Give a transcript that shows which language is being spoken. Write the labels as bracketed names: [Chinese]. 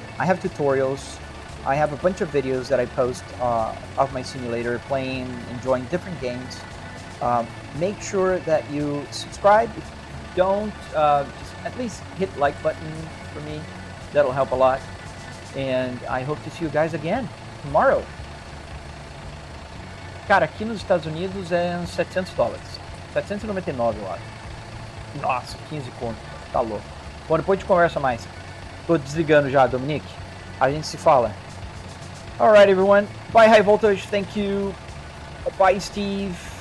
[English] I have tutorials. I have a bunch of videos that I post of my simulator, playing, enjoying different games. Make sure that you subscribe. If you don't, just at least hit the like button for me. That'll help a lot. And I hope to see you guys again tomorrow. [Portuguese] Cara, aqui nos Estados Unidos é uns $700. 799, eu acho. Nossa, 15 conto. Tá louco. Bom, depois a gente conversa mais. Tô desligando já, Dominique. A gente se fala. [English] All right, everyone. Bye, High Voltage. Thank you. Bye, Steve.